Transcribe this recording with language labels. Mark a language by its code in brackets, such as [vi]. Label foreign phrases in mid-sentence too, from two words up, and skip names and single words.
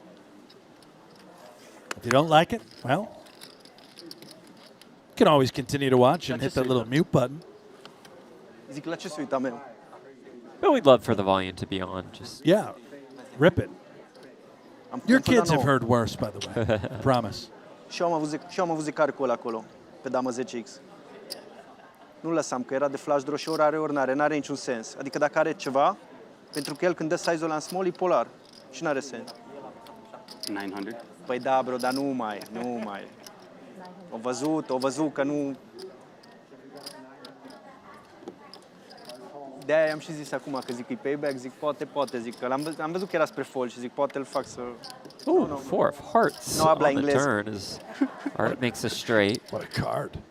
[en] If you don't like it, well, you can always continue to watch and hit that little mute button. But we'd love for the volume to be on. Just rip it. Your kids have heard worse, by the way. I promise. [ro] Și eu am avut zicarul ăla acolo, pe damă 10X. Nu lăsam, că era de flash draw și ori are, ori n-are. N-are niciun sens. Adică dacă are ceva, pentru că el când dă size-ul ăla în small, e polar. Și n-are sens. 900? Păi da, bro, dar nu mai. O văzut că nu... De-aia am și zis acum că zic, e payback, zic, poate, zic, că am văzut că era spre fold și zic, poate îl fac să... [en] Ooh, 4 of hearts on the turn as Art makes a straight.